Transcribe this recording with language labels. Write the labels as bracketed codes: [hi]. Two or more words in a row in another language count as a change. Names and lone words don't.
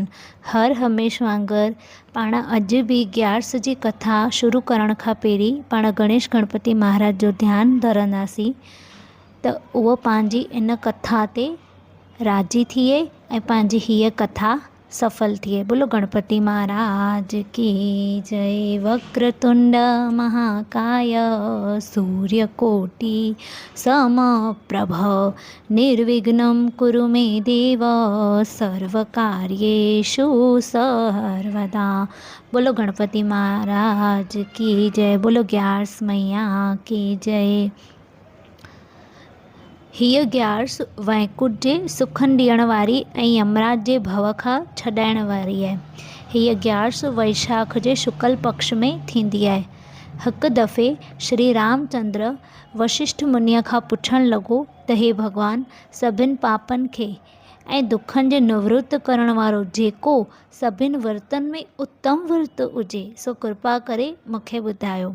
[sd] हर हमेश वांगुरु पाण अॼु बि ग्यार्स जी कथा शुरू करण खां पहिरीं पाण गणेश गणपति महाराज जो ध्यानु धरंदासीं त उहो पंहिंजी इन कथा ते राज़ी थिए ऐं पंहिंजी हीअ कथा सफल थिए। [hi] बोलो गणपति महाराज की जय। [sa] वक्रतुंड महाकाय सूर्यकोटि समप्रभ निर्विघ्नं कुरु मे देव सर्वकार्येषु सर्वदा। बोलो गणपति महाराज की जय। बोलो ग्यार्स मैया की जय। [sd] हीअ ग्यार्स वैकुंठ जे सुखनि ॾियण वारी ऐं यमराज जे भव खां छॾाइण वारी आहे। हीअ ग्यार्स वैशाख जे शुक्ल पक्ष में थींदी आहे। हिकु दफ़े श्री रामचंद्र वशिष्ठ मुनीअ खां पुछणु लॻो त हे भॻवान, सभिनि पापनि खे ऐं दुखनि जे निवृत्त करण वारो जेको सभिनि विर्तनि में उत्तम विर्त हुजे सो कृपा करे मूंखे ॿुधायो।